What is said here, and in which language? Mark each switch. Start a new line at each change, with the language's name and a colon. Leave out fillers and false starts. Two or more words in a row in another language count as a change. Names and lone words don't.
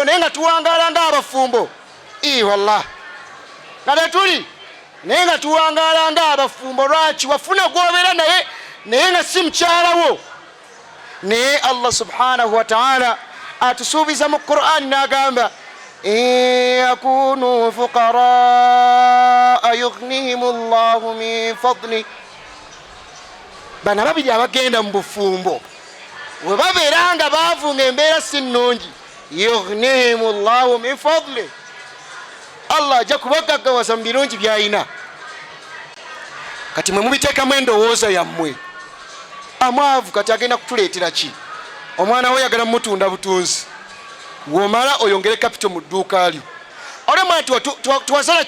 Ganda: naye nga tuwangala nga abafumbo wallah nga tetuli naye nga tuwangala nga abafumbo lwaki wafuna gwobeera naye nga si mukyalawo naye
Arabic: الله سبحانه وتعالى
Ganda: atusuubiza mu qur'ani n'agamba
Arabic: يكونوا فقراء يغنهم الله من فضله
Ganda: bana babiri abagenda mu bufumbo we babeera nga baavu ng'embeera si nnungi
Arabic: يغنهم الله من فضله
Ganda: allah ajja kubagaggawaza mu birungi by'ayina kati mwe mubiteekamu endowooza yammwe amwavu kati agenda kutuleetera ki omwana we yagala mutunda butunzi womala oyongere kapito mu dduuka lyo olemwa nti tuwasala